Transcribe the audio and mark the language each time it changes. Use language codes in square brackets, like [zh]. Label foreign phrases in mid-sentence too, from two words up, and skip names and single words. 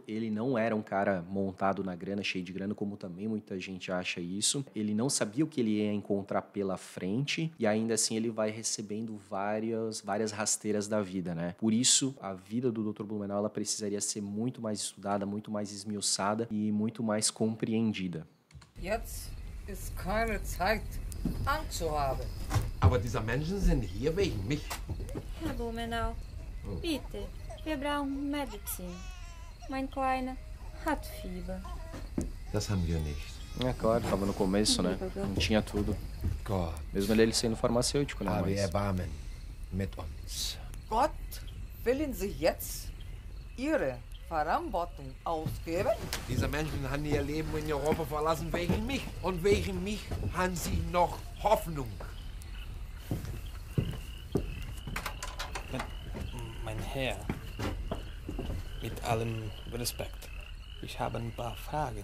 [pt] Ele não era um cara montado na grana, cheio de grana, como também muita gente acha isso. Ele não sabia o que ele ia encontrar pela frente e ainda assim ele vai recebendo várias rasteiras da vida, né? Por isso, a vida do Dr. Blumenau ela precisaria ser muito mais estudada, muito mais esmiuçada e muito mais compreendida. [de] Jetzt ist keine Zeit, Angst zu haben. Aber diese Menschen sind hier wegen mich. Herr Blumenau, bitte, wir brauchen Medizin. Mein Kleiner hat Fieber. Das haben wir nicht. [pt] É claro, estava no começo, né? Não tinha tudo. [de] Gott, [pt] Mesmo ele sendo farmacêutico, né? [de] habe [pt] Mas... [de] Erbarmen mit uns. Gott, willen Sie jetzt Ihre Verantwortung ausgeben? Diese Menschen haben ihr Leben in Europa verlassen wegen mich. Und wegen mich haben sie noch Hoffnung. Mein Herr, mit allem Respekt, ich habe ein paar Fragen.